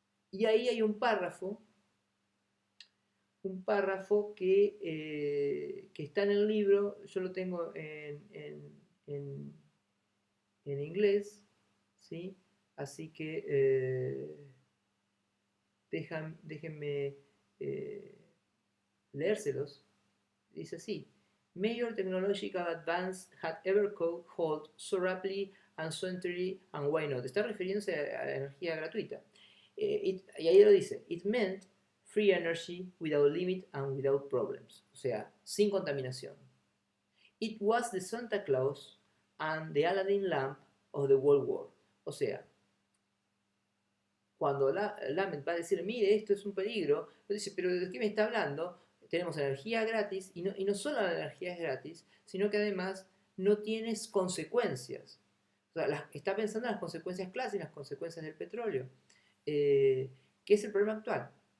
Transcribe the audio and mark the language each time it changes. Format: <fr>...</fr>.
<es>Y ahí hay un párrafo que está en el libro, yo lo tengo en, en inglés, ¿sí? Así que déjenme leérselos.</es> <en>Dice así: Major technological advance had ever called so rapidly and so entirely, and why not?</en> <es>Está refiriéndose a la energía gratuita. Y ahí lo dice:</es> <en>It meant free energy without limit and without problems.</en> <es>O sea, sin contaminación.</es> <en>It was the Santa Claus and the Aladdin lamp of the World War.</en> <es>O sea, cuando Lament va a decir, mire, esto es un peligro, dice, pero ¿de qué me está hablando? Tenemos energía gratis, y no solo la energía es gratis, sino que además no tienes consecuencias. O sea, está pensando en las consecuencias clásicas, las consecuencias del petróleo, que es el problema actual.</es>